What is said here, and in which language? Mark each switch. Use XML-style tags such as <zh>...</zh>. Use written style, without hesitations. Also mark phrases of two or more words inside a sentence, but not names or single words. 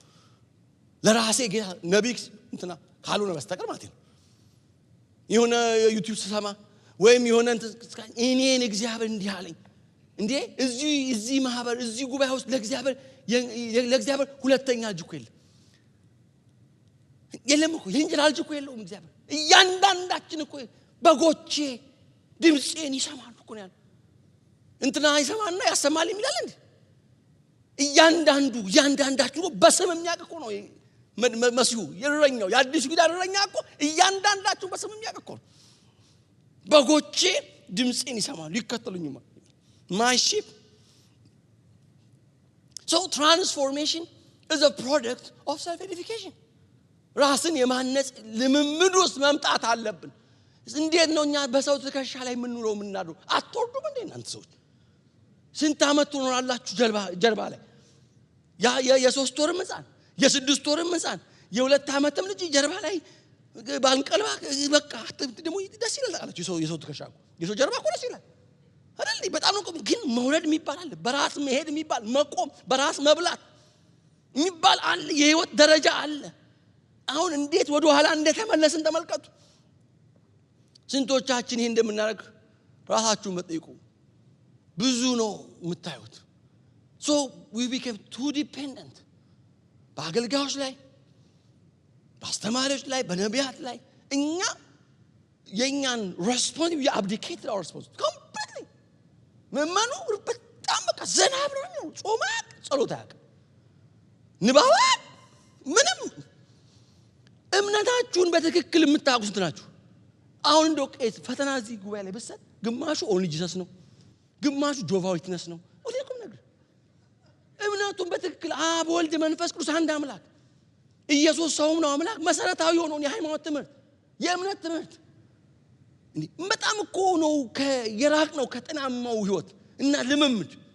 <am>ለራሴ ጌታ ነቢይ እንትና ካልሆነ በስተቀር ማለት ነው የሆነ ዩቲዩብ ሰማ ወይም የሆነ እኔን እግዚአብሔር እንዲህ አለኝ እንዴ እዚህ ማህበር እዚህ ጉባኤ ውስጥ ለእግዚአብሔር ሁለተኛ ልጅ እኮ የለም እኮ የእንጀራ ልጅ እኮ የለውም እግዚአብሔር። እያንዳንዳችን እኮ በጎቼ ድምፄን ይሰማሉ እኮ ነው ያለው። እንትና ይሰማና ያሰማል የሚላል እንዴ? እያንዳንዳችሁ በስም የሚያውቅ እኮ ነው መሲሁ የእረኛው የአዲሱ ኪዳን እረኛ እኮ እያንዳንዳችሁ በስም የሚያውቅ እኮ ነው። በጎቼ ድምፄን ይሰማሉ ይከተሉኛል።</am> <en>My sheep. So transformation is a product of self-edification.</en> <am>ራስን የማነጽ ልምምድ ውስጥ መምጣት አለብን። እንዴት ነው እኛ በሰው ትከሻ ላይ የምንውለው የምናድረው? አትወርዱም እንዴ እናንተ ሰዎች? ስንት ዓመት ትኖራላችሁ ጀርባ ላይ? የ3 ወርም ሕፃን የ6 ወርም ሕፃን የ2 ዓመትም ልጅ ጀርባ ላይ ባንቀልባ በቃ ደግሞ ደስ ይላል ታውቃላችሁ። የሰው ትከሻ የሰው ጀርባ እኮ ደስ ይላል አይደል? በጣም ነው። ግን መውረድ የሚባል አለ፣ በራስ መሄድ የሚባል መቆም፣ በራስ መብላት የሚባል አለ፣ የህይወት ደረጃ አለ። አሁን እንዴት ወደ ኋላ እንደተመለስን ተመልከቱ። ስንቶቻችን ይሄን እንደምናደርግ ራሳችሁን መጠይቁ። ብዙ ነው የምታዩት።</am> <en>so we became too dependent</en> <am>በአገልጋዮች ላይ፣ በአስተማሪዎች ላይ፣ በነቢያት ላይ። እኛ የኛን</am> <en>responsibility we abdicated our responsibility completely።</en> <am>መመኑ በጣም በቃ ዘና ብሎ ነው ጾማ ጸሎት ያቀ ንባባ ምንም እምነታችሁን በትክክል የምታውቁት ናችሁ። አሁን እንደው ቄስ ፈተና እዚህ ጉባኤ ላይ በሰጥ ግማሹ ኦንሊ ጂሰስ ነው፣ ግማሹ ጆቫ ዊትነስ ነው። ወዲያውም ነገር እምነቱን በትክክል አብ ወልድ መንፈስ ቅዱስ አንድ አምላክ ኢየሱስ ሰውም ነው አምላክ መሰረታዊ የሆነውን የሃይማኖት ትምህርት የእምነት ትምህርት እንዴ በጣም እኮ ነው የራቅ ነው ከጤናማው ህይወት እና ልምምድ።</am>